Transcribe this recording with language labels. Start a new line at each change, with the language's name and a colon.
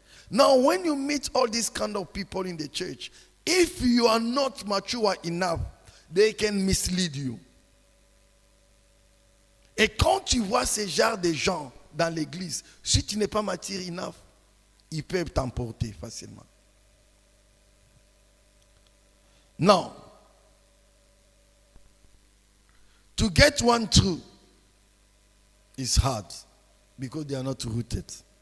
English: Now, when you meet all these kind of people in the church, if you are not mature enough, they can mislead you.
French: Et quand tu vois ce genre de gens dans l'église, si tu n'es pas mature
English: enough,
French: ils peuvent t'emporter facilement.
English: Now, to get one through is hard because they are not rooted.